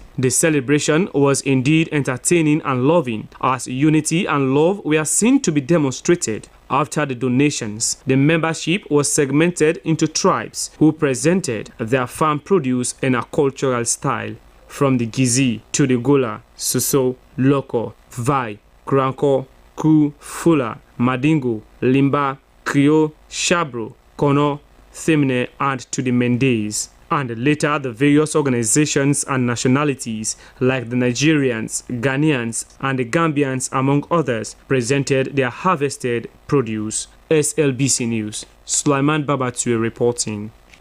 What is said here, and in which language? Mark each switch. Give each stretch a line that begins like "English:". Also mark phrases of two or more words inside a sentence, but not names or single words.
English: The celebration was indeed entertaining and loving, as unity and love were seen to be demonstrated. After the donations, the membership was segmented into tribes who presented their farm produce in a cultural style, from the Gizi to the Gola, Suso, Loko, Vai, Kranko, Ku, Fula, Madingo, Limba, Krio, Shabro, Kono, Themne, and to the Mendes. And later the various organizations and nationalities like the Nigerians, Ghanaians, and the Gambians, among others, presented their harvested produce. SLBC News, Sulaiman Babatue reporting.